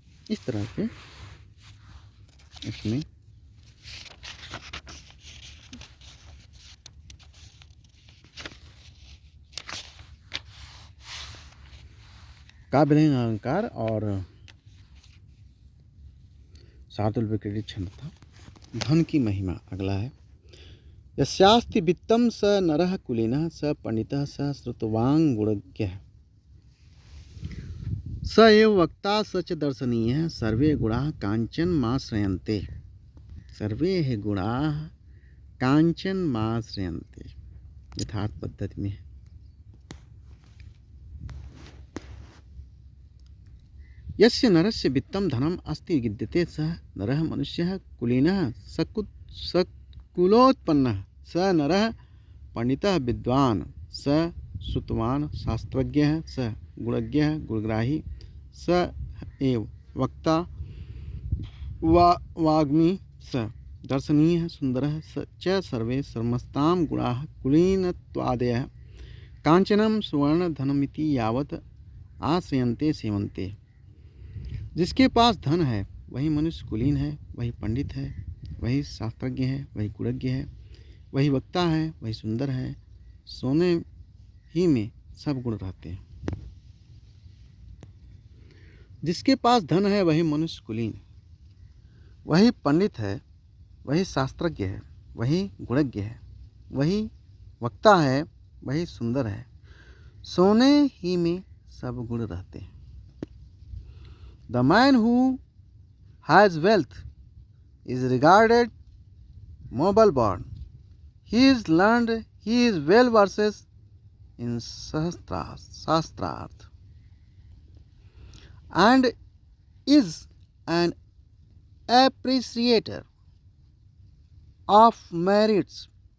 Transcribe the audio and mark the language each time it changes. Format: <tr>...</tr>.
<hi>इस तरह से इसमें काव्यलिंग अलंकार और शार्दूल विक्रीडित क्षमता। धन की महिमा अगला है।</hi> <sa>यस्यास्ति वित्तं स नरः कुलीनः स पंडितः स श्रुतवान् गुणज्ञः स एव वक्ता स च दर्शनीयः सर्वे गुणाः काञ्चनमाश्रयन्ते। सर्वे ही गुणाः काञ्चनमाश्रयन्ते</sa> <hi>यथार्थ पद्धति में है।</hi> <sa>यस्य नरस्य वित्तं धनम् अस्ति विद्यते सः नरः मनुष्यः कुलीनः सकुलोत्पन्नः स नरः पंडितः विद्वान् स श्रुतवान् शास्त्रज्ञः स गुणज्ञः गुणग्राही स एव वक्ता वाग्मी स दर्शनीयः सुन्दरः स च सर्वे समस्तां गुणाः कुलीनत्वादयः काञ्चनं सुवर्णधनमिति यावत् आश्रयन्ते सेवन्ते।</sa> <hi>जिसके पास धन है वही मनुष्य कुलीन है, वही पंडित है, वही शास्त्रज्ञ है, वही गुणज्ञ है, वही वक्ता है, वही सुंदर है। सोने ही में सब गुण रहते हैं। जिसके पास धन है वही मनुष्य कुलीन, वही पंडित है, वही शास्त्रज्ञ है, वही गुणज्ञ है, वही वक्ता है, वही सुंदर है। सोने ही में सब गुण रहते हैं।</hi> <en>The man who has wealth is regarded noble born. He is learned, he is well versed in shastrartha and is an appreciator of merits.</en>